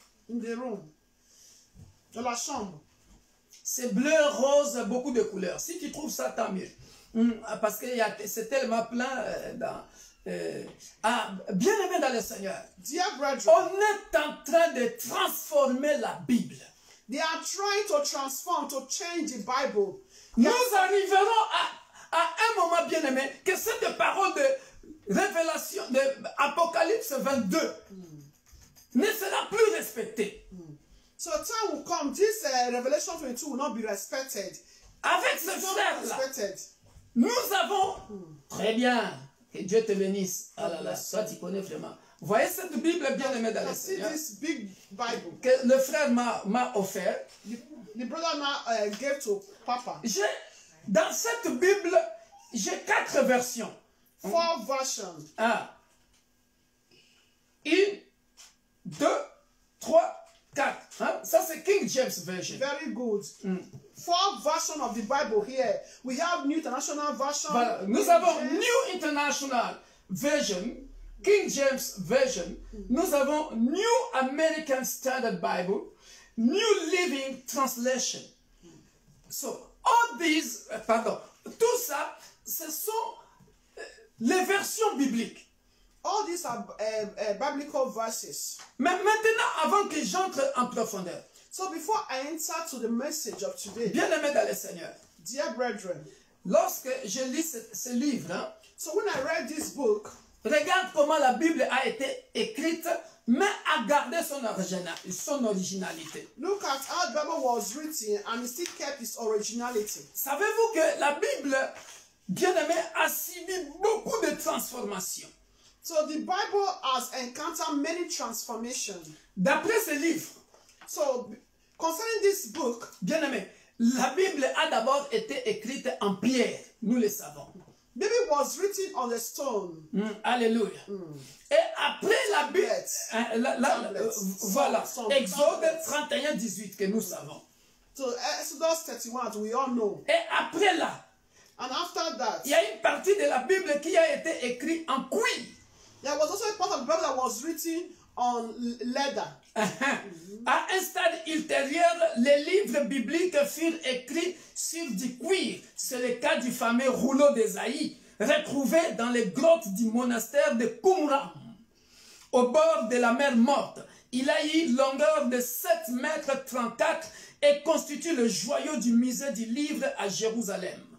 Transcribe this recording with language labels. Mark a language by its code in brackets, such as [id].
[en] In the room. [fr] Dans la chambre. C'est bleu, rose, beaucoup de couleurs. Si tu trouves ça, tant mieux. Parce que c'est tellement plein bien aimé dans le Seigneur. [en] Dear brethren, [fr] On est en train de transformer la Bible. [en] they are trying to transform, to change the Bible. [fr] Nous arriverons à un moment, bien aimé, que cette parole de révélation, de Apocalypse 22, ne sera plus respectée. [en] So time will come, this Revelation 22 will not be respected. [fr] Avec ce [en] It's not [fr] frère-là, [en] respected. [fr] nous avons... Très bien. Que Dieu te bénisse. Ah là là, toi tu connais vraiment. Vous voyez cette Bible bien aimée dans le [en] See [fr] Seigneur [en] this big Bible. [fr] que le frère m'a offert. [en] The brother now gave to Papa. [fr] Dans cette Bible, j'ai 4 versions. [en] 4 versions. [fr] 1, 2, 3, 4. Hein? Ça c'est King James Version. [en] Very good. 4 versions of the Bible here. We have New International Version. [fr] Voilà. Nous avons New International Version, King James Version. Nous avons New American Standard Bible, New Living Translation. [en] So, all these, [fr] tout ça, ce sont les versions bibliques. [en] All these are biblical verses. [fr] Mais maintenant, avant que j'entre en profondeur, [en] So before I enter to the message of today, [fr] bien aimé dans le Seigneur, [en] dear brethren, [fr] lorsque je lis ce livre, hein, [en] so when I read this book, [fr] regarde comment la Bible a été écrite, mais a gardé son originalité. [en] look at how the Bible was written and it still kept its originality. [fr] Savez-vous que la Bible, bien aimé, a subi beaucoup de transformations. [en] So the Bible has encountered many transformations. [fr] D'après ce livre, [en] So concerning this book, [fr] bien aimé, la Bible a d'abord été écrite en pierre, nous le savons. [en] maybe it was written on the stone. Alléluia. [fr] Et après la Bible, voilà, Exode 31, 18 que nous savons. [en] So Exodus 31, we all know. [fr] Et après là, [en] And after that, [fr] il y a une partie de la Bible qui a été écrite en cuir. [en] there was also a part of the Bible that was written on leather. [fr] À un stade ultérieur, les livres bibliques furent écrits sur du cuir. C'est le cas du fameux rouleau d'Ésaïe, retrouvé dans les grottes du monastère de Qumran, au bord de la mer Morte. Il a une longueur de 7 mètres 34 et constitue le joyau du musée du livre à Jérusalem.